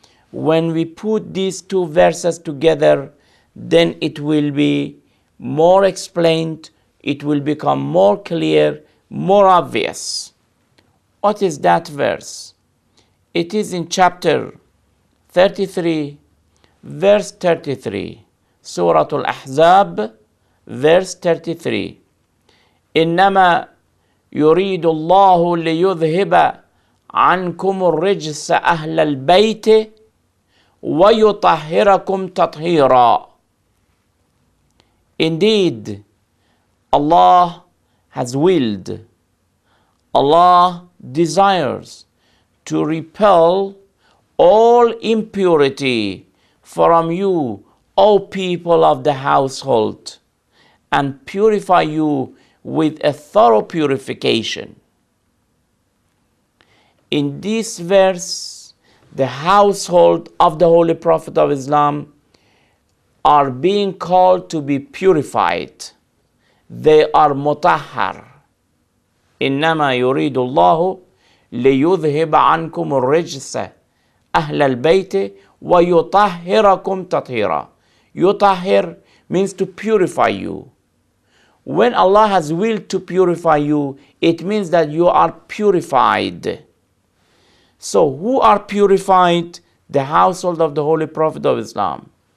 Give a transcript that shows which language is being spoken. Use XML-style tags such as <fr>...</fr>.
<en>When we put these two verses together, then it will be more explained, it will become more clear, more obvious. What is that verse? It is in chapter 33, verse 33. Surah Al-Ahzab, verse 33.</en> <ar>إنما يريد الله ليذهب عنكم الرجس أهل البيت ويطهركم تطهيرا.</ar> <en>Indeed, Allah has willed, Allah desires to repel all impurity from you, O people of the household, and purify you with a thorough purification. In this verse, the household of the Holy Prophet of Islam are being called to be purified. They are mutahhar.</en> <ar>إنما يريد الله ليذهب عنكم الرجس أهل البيت ويطهركم تطهيرا.</ar> <en>يطهر means to purify you. When Allah has willed to purify you, it means that you are purified. So who are purified? The household of the Holy Prophet of Islam.</en>